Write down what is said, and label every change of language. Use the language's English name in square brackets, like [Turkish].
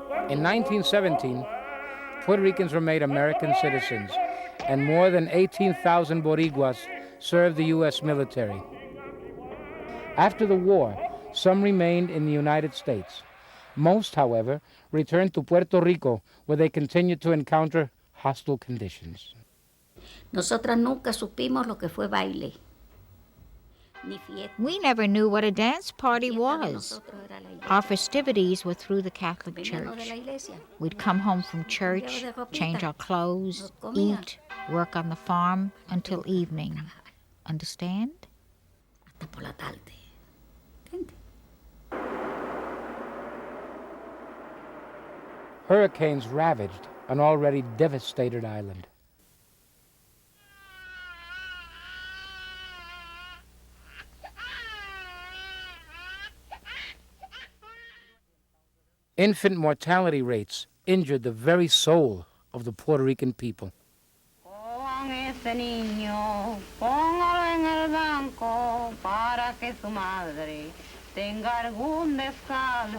[English] In 1917, Puerto Ricans were made American citizens, and more than 18,000 Boriguas served the U.S. military. After the war, some remained in the United States. Most, however, returned to Puerto Rico, where they continued to encounter hostile conditions. [Spanish] Nosotras nunca supimos lo que fue baile. [English] We never knew what a dance party was. Our festivities were through the Catholic Church. We'd come home from church, change our clothes, eat, work on the farm until evening. Understand? [Spanish] Hasta por la tarde. [English] Hurricanes ravaged an already devastated island. Infant mortality rates injured the very soul of the Puerto Rican people. [Spanish] Cojan ese niño, póngalo en el banco para que su madre tenga algún descanso.